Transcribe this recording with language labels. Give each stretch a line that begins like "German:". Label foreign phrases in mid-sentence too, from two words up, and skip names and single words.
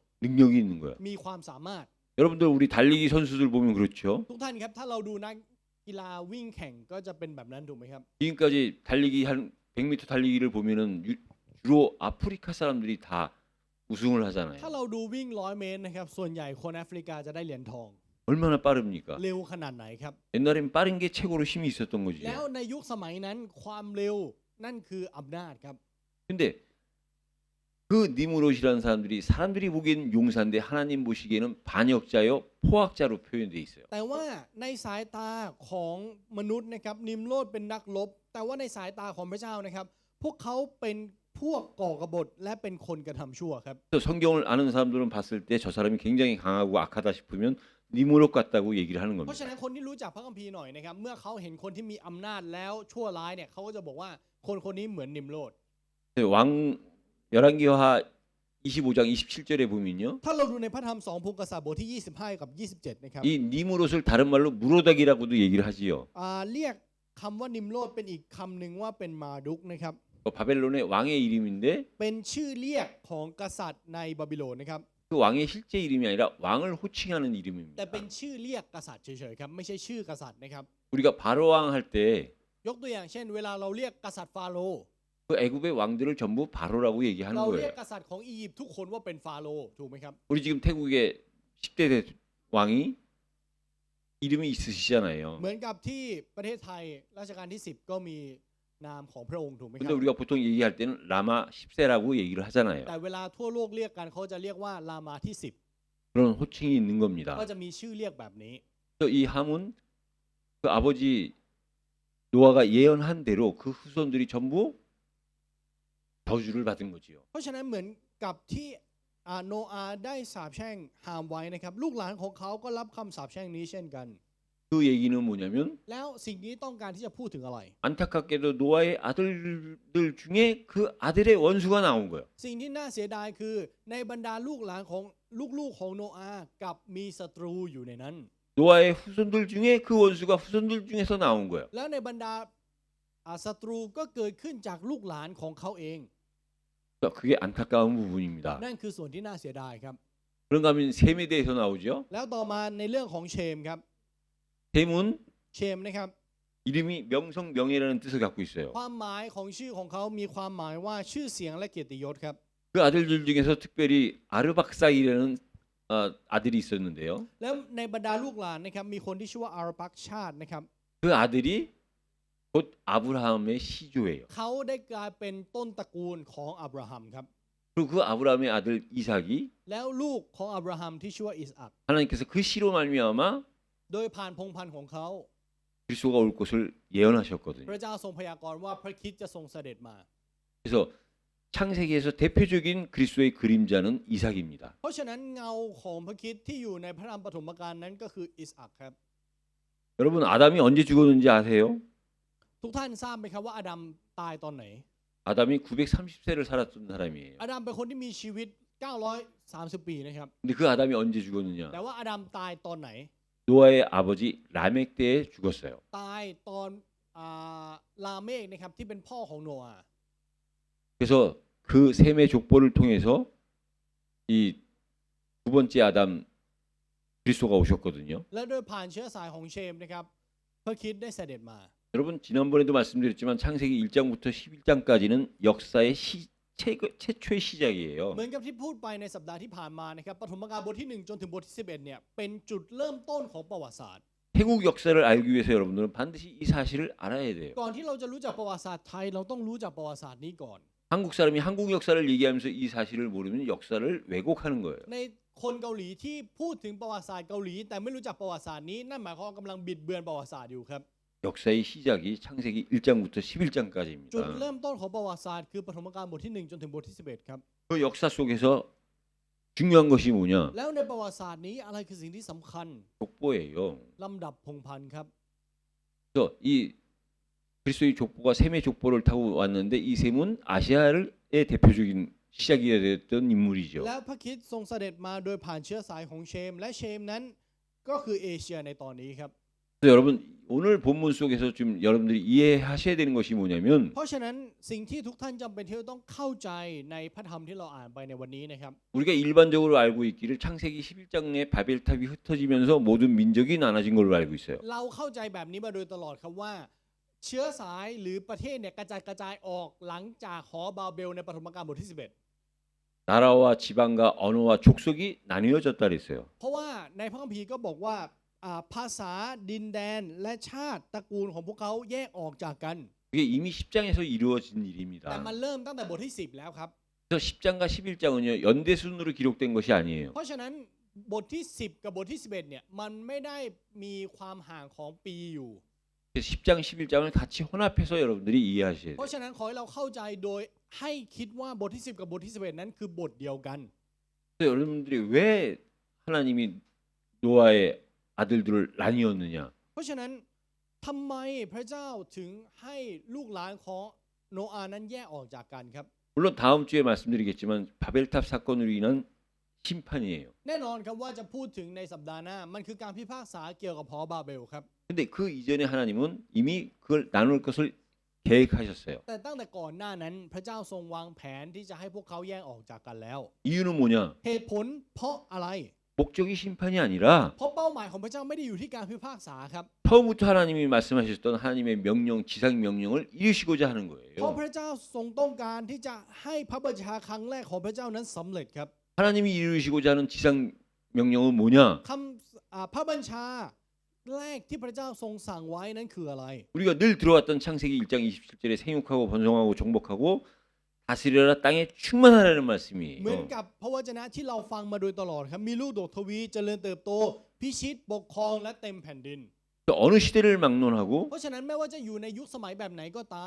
Korean: 능력이 있는 거야.
Thai: มีความสามารถ
Korean: 여러분들 우리 달리기 선수들 보면 그렇죠.
Thai: ทุกท่านครับถ้าเราดูนักกีฬาวิ่งแข่งก็จะเป็นแบบนั้นถูกไหมครับ
Korean: 지금까지 달리기 한 100m 달리기를 보면은 주로 아프리카 사람들이 다 우승을 하잖아요.
Thai: ถ้าเราดูวิ่ง100 เมตรนะครับส่วนใหญ่คนแอฟริกาจะได้เหรียญทอง
Korean: 얼마나 빠릅니까?
Thai: เร็วขนาดไหนครับ
Korean: 옛날엔 빠른 게 최고로 힘이 있었던 거지.
Thai: แล้วในยุคสมัยนั้นความเร็วนั่นคืออำนาจครับ
Korean: 근데 그 니무롯이라는 사람들이 보기엔 용사인데 하나님 보시기에는 반역자요 포악자로 표현돼 있어요.
Thai: แต่ว่าในสายตาของมนุษย์นะครับนิมโลดเป็นนักรบแต่ว่าในสายตาของพระเจ้านะครับพวกเขาเป็นพวกก่อกบฏและเป็นคนกระทำชั่วครับ
Korean: 그래서 성경을 아는 사람들은 봤을 때 저 사람이 굉장히 강하고 악하다 싶으면 니무롯 같다고 얘기를 하는
Thai: เพราะฉะ
Korean: 겁니다.
Thai: นั้นคนที่รู้จักพระคัมภีร์หน่อยนะครับเมื่อเขาเห็นคนที่มีอำนาจแล้วชั่วร้ายเนี่ยเขาก็จะบอกว่าคนคนนี้เหมือนนิมโลด
Korean: 왕 열왕기하 25장 27절에 보면요.
Thai: ถ้าเราดูในพระธรรม2 พงศ์กษัตริย์บทที่25กับ27นะครับ
Korean: 이 니무롯을 다른 말로 무로닥이라고도 얘기를 하지요.
Thai: เรียกคำว่านิมโลดเป็นอีกคำหนึ่งว่าเป็นมาดุกนะครับ
Korean: 바벨론의 왕의 이름인데
Thai: เป็นชื่อเรียกของกษัตริย์ในบาบิโลนนะครับ
Korean: 그 왕의 실제 이름이 아니라 왕을 호칭하는
Thai: แต่
Korean: 이름입니다.
Thai: เป็นชื่อเรียกกษัตริย์เฉยๆครับไม่ใช่ชื่อกษัตริย์นะครับ
Korean: 우리가 바로왕 할 때
Thai: ยกตัวอย่างเช่น เวลาเราเรียกกษัตริย์ฟาโรห์
Korean: 그 애굽의 왕들을 전부 바로라고 얘기하는
Thai: เราเรียก
Korean: 거예요.
Thai: กษัตริย์ของอียิปต์ทุกคนว่าเป็นฟาโรห์ถูกไหมครับ
Korean: 우리 지금 태국의 10대 왕이 이름이 있으시잖아요.
Thai: เหมือนกับที่ประเทศไทยรัชกาลที่10ก็มีนามของพระองค์ถูกไหมค
Korean: 근데
Thai: รับ
Korean: 우리가 보통 얘기할 때는 라마 10세라고 얘기를 하잖아요.
Thai: แต่เวลาทั่วโลกเรียกกันเขาจะเรียกว่ารามาที่
Korean: 그런 호칭이 있는 10 겁니다.
Thai: ก็จะมีชื่อเรียกแบบนี้
Korean: 그래서 이 함은 그 아버지 노아가 예언한 대로 그 후손들이 전부 저주를 받은 거지요.
Thai: เพราะฉะนั้นเหมือนกับที่โนอาห์ได้สาปแช่งฮามไว้นะครับลูกหลานของเขาก็รับคำสาปแช่งนี้เช่นกัน
Korean: 그 얘기는 뭐냐면
Thai: แล้วสิ่งนี้ต้องการที่จะพูดถึงอะไร
Korean: 안타깝게도 노아의 아들들 중에 그 아들의 원수가 나온 거예요.
Thai: สิ่งที่น่าเสียดายคือในบรรดาลูกหลานของลูกๆของโนอาห์กับมีศัตรูอยู่ในนั้น
Korean: 노아의 후손들 중에 그 원수가 후손들 중에서 나온 거예요.
Thai: แล้วในบรรดาศัตรูก็เกิดขึ้นจากลูกหลานของเขาเอง
Korean: 그러니까 그게 안타까운 부분입니다.
Thai: นั่นคือส่วนที่น่าเสียดายครับ
Korean: 그런가 하면 셈에 대해서 나오죠.
Thai: แล้วต่อมาในเรื่องของเชมครับ
Korean: 셈은
Thai: เชมนะครับ
Korean: 이름이 명성명예라는 뜻을 갖고 있어요.
Thai: ความหมายของชื่อของเขามีความหมายว่าชื่อเสียงและเกียรติยศครับ
Korean: 그 아들들 중에서 특별히 아르박사이라는 아들이 있었는데요.
Thai: แล้วในบรรดาลูกหลานนะครับมีคนที่ชื่อว่าอาราปักชาตินะครับ
Korean: 그 아들이 곧 아브라함의 시조예요.
Thai: เขาได้กลายเป็นต้นตระกูลของอับราฮัมครับ
Korean: 그리고 그 아브라함의 아들 이삭이
Thai: แล้วลูกของอับราฮัมที่ชื่อว่าอิสอัค
Korean: 하나님께서 그 씨로 말미암아
Thai: โดยผ่านพงศ์พันธุ์ของเขา
Korean: 그리스도가 올 것을 예언하셨거든요.
Thai: พระเจ้าทรงพยากรณ์ว่าพระคริสต์จะทรงเสด็จมา
Korean: 그래서 창세기에서 대표적인 그리스도의 그림자는 이삭입니다.
Thai: เพราะฉะนั้นเงาของพระคริสต์ที่อยู่ในพระธรรมปฐมกาลนั้นก็คืออิสอัคครับ
Korean: 여러분 아담이 언제 죽었는지 아세요?
Thai: ทุกท่านทราบไหมครับว่าอาดัมตายตอนไหน
Korean: 아담이 930세를 살았던 사람이에요.
Thai: อาดัมเป็นคนที่มีชีวิต930 ปีนะครับ
Korean: 근데 그 아담이 언제 죽었느냐?
Thai: แต่ว่าอาดัมตายตอนไหน
Korean: 노아의 아버지 라멕 때에 죽었어요.
Thai: ตายตอนลาเมกนะครับที่เป็นพ่อของโนอาห์
Korean: 그래서 그 셈의 족보를 통해서 이 두 번째 아담 그리스도가 오셨거든요.
Thai: และโดยผ่านเชื้อสายของเชมนะครับพระคริสต์ได้เสด็จมา
Korean: 여러분 지난번에도 말씀드렸지만 창세기 1장부터 11장까지는 역사의 최초의 시작이에요.
Thai: เหมือนกับที่พูดไปในสัปดาห์ที่ผ่านมานะครับปฐมกาลบทที่1จนถึงบทที่11เนี่ยเป็นจุดเริ่มต้นของประวัติศาสตร์
Korean: 태국 역사를 알기 위해서 여러분들은 반드시 이 사실을 알아야 돼요.
Thai: ก่อนที่เราจะรู้จักประวัติศาสตร์ไทยเราต้องรู้จักประวัติศาสตร์นี้ก่อน
Korean: 한국 사람이 한국 역사를 얘기하면서 이 사실을 모르면 역사를 왜곡하는 거예요.
Thai: ในคนเกาหลีที่พูดถึงประวัติศาสตร์เกาหลีแต่ไม่รู้จักประวัติศาสตร์นี้นั่นหมายความว่ากำลังบิดเบือนประวัติศาสตร์อยู่ครับ
Korean: 역사의 시작이 창세기 1장부터
Thai: จุด
Korean: 11장까지입니다.
Thai: เริ่มต้นของประวัติศาสตร์คือปฐมกาลบทที่1จนถึงบทที่11ครับ
Korean: 그 역사 속에서 중요한 것이 뭐냐?
Thai: แล้วในประวัติศาสตร์นี้อะไรคือสิ่งที่สำคัญ
Korean: 족보예요.
Thai: ลำดับพงศ์พันธุ์ครับ
Korean: 그래서 이 그리스도의 족보가 셈의 족보를 타고 왔는데 이 셈은 아시아의 대표적인 시작이 됐던 인물이죠.
Thai: และพระคริสต์ทรงเสด็จมาโดยผ่านเชื้อสายของเชมและเชมนั้นก็คือเอเชียในตอนนี้ครับ
Korean: 그래서 여러분 오늘 본문 속에서 좀 여러분들이 이해하셔야 되는 것이 뭐냐면
Thai: เพราะฉะนั้นสิ่งที่ทุกท่านจำเป็นที่จะต้องเข้าใจในพระธรรมที่เราอ่านไปในวันนี้นะครับ
Korean: 우리가 일반적으로 알고 있기를 창세기 11장에 바벨탑이 흩어지면서 모든 민족이 나눠진 걸로 알고 있어요.
Thai: เราเข้าใจแบบนี้มาโดยตลอดครับว่าเชื้อสายหรือประเทศเนี่ยกระจายออกหลังจากหอบาเบลในปฐมกาลบทที่11
Korean: 나라와 지방과 언어와 족속이 나뉘어졌다 그랬어요.
Thai: เพราะว่าในพระคัมภีร์ก็บอกว่าภาษาดินแดนและชาติตระกูลของพวกเขาแยกออกจากกัน
Korean: 그게 이미 10장에서 이루어진
Thai: แต่
Korean: 일입니다.
Thai: มันเริ่มตั้งแต่บทที่10แล้วครับ
Korean: 그래서 10장과 11장은요 연대 순으로 기록된 것이 아니에요.
Thai: เพราะฉะนั้นบทที่10กับบทที่11เนี่ยมันไม่ได้มีความห่างของปีอยู่
Korean: 그래서 10장 11장을 같이 혼합해서 여러분들이 이해하셔야
Thai: เพ
Korean: 돼요.
Thai: ราะฉะนั้นขอให้เราเข้าใจโดยให้คิดว่าบทที่10กับบทที่11นั้นคือบทเดียวกัน
Korean: 그래서 여러분들이 왜 하나님이 노아의 아들들을 나뉘었느냐?
Thai: เพราะฉะนั้นทำไมพระเจ้าถึงให้ลูกหลานของโนอาห์นั้นแยกออกจากกันครับ
Korean: 물론 다음 주에 말씀드리겠지만 바벨탑 사건으로 인한 심판이에요.
Thai: แน่นอนครับว่าจะพูดถึงในสัปดาห์หน้ามันคือการพิพากษาเกี่ยวกับหอบาเบลครับ
Korean: 근데 그 이전에 하나님은 이미 그걸 나눌 것을 계획하셨어요.
Thai: แต่ตั้งแต่ก่อนหน้านั้นพระเจ้าทรงวางแผนที่จะให้พวกเขาแยกออกจากกันแล้ว
Korean: 이유는 뭐냐?
Thai: เหตุผลเพราะอะไร
Korean: 목적이 심판이 아니라
Thai: เพราะเป้าหมายของพระเจ้าไม่ได้อยู่ที่การพิพากษาครับ
Korean: 처음부터 하나님이 말씀하셨던 하나님의 명령, 지상 명령을 이루시고자 하는
Thai: เพราะ
Korean: 거예요.
Thai: พระเจ้าทรงต้องการที่จะให้พระบัญชาครั้งแรกของพระเจ้านั้นสำเร็จครับ
Korean: 하나님이 이루시고자 하는 지상 명령은 뭐냐?
Thai: คำพระบัญชาแรกที่พระเจ้าทรงสั่งไว้นั้นคืออะไร
Korean: 우리가 늘 들어왔던 창세기 1장 27절에 생육하고 번성하고 정복하고 다스려라 땅에 충만하라는
Thai: เหมือน
Korean: 말씀이에요.
Thai: กับพระวจนะที่เราฟังมาโดยตลอดครับมีลูกโดดทวีเจริญเติบโตพิชิตปกครองและเต็มแผ่นดิน
Korean: 어느 시대를 막론하고
Thai: เพราะฉะนั้นไม่ว่าจะอยู่ในยุคสมัยแบบไหนก็ตาม